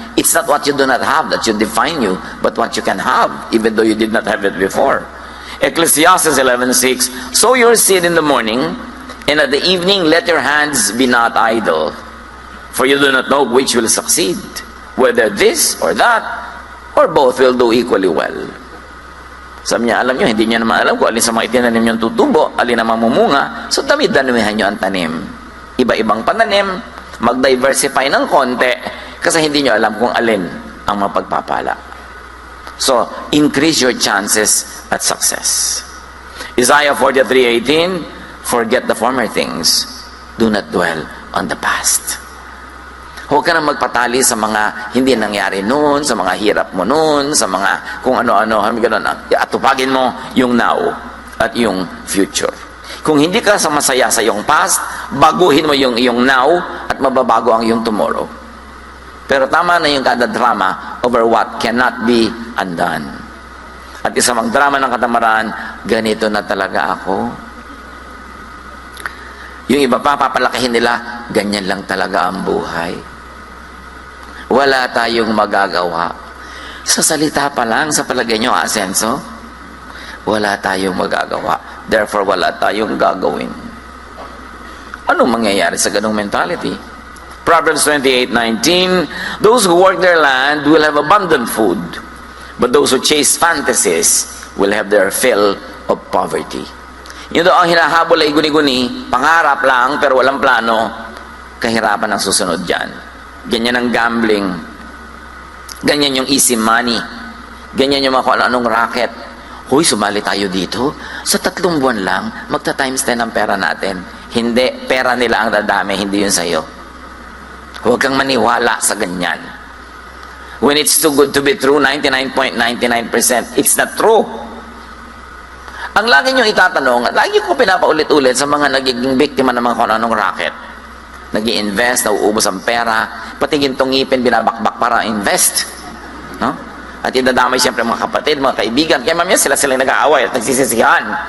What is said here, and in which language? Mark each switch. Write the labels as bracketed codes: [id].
[en] It's not what you do not have that should define you, but what you can have, even though you did not have it before. Ecclesiastes 11:6, sow your seed in the morning, and at the evening let your hands be not idle. For you do not know which will succeed, whether this or that, or both will do equally well. [tl] Sabi niya, alam nyo, hindi niya naman alam kung alin sa mga itinanim niyong tutubo, alin na mamumunga, so dami-damihan niyo ang tanim. Iba-ibang pananim, mag-diversify ng konti, kasi hindi niyo alam kung alin ang mapagpapala. [en] So, increase your chances at success. Isaiah 43:18, forget the former things, do not dwell on the past. [tl] Huwag ka na magpatali sa mga hindi nangyari noon, sa mga hirap mo noon, sa mga kung ano-ano, gano'n. Atupagin mo yung now at yung future. Kung hindi ka sa masaya sa iyong past, baguhin mo yung iyong now at mababago ang iyong tomorrow. Pero tama na yung kada drama over what cannot be undone. At isa mang drama ng katamaran, ganito na talaga ako. Yung iba pa, papalakihin nila, ganyan lang talaga ang buhay. Wala tayong magagawa. Sa salita pa lang, sa palagay nyo, asenso, wala tayong magagawa. Therefore, wala tayong gagawin. Anong mangyayari sa ganung mentality? [en] Proverbs 28:19, those who work their land will have abundant food, but those who chase fantasies will have their fill of poverty. [tl] Yun daw ang hinahabol ay guni-guni, pangarap lang pero walang plano, kahirapan ang susunod dyan. Ganyan ang gambling, ganyan yung easy money, ganyan yung mga kung anong racket. Huy, sumali tayo dito, sa 3 buwan lang, magta-times 10 ang pera natin. Hindi, pera nila ang dadami, hindi yun sa'yo. Huwag kang maniwala sa ganyan. [en] When it's too good to be true, 99.99%, it's not true. [tl] Ang lagi nyo itatanong, at lagi ko pinapaulit-ulit sa mga nagiging biktima ng mga kung anong racket. Nag-i-invest, nauubos ang pera, pati gintong ngipin, binabakbak para invest. No? At idadamay siyempre mga kapatid, mga kaibigan, kaya mamaya sila nag-aaway at nagsisisihan.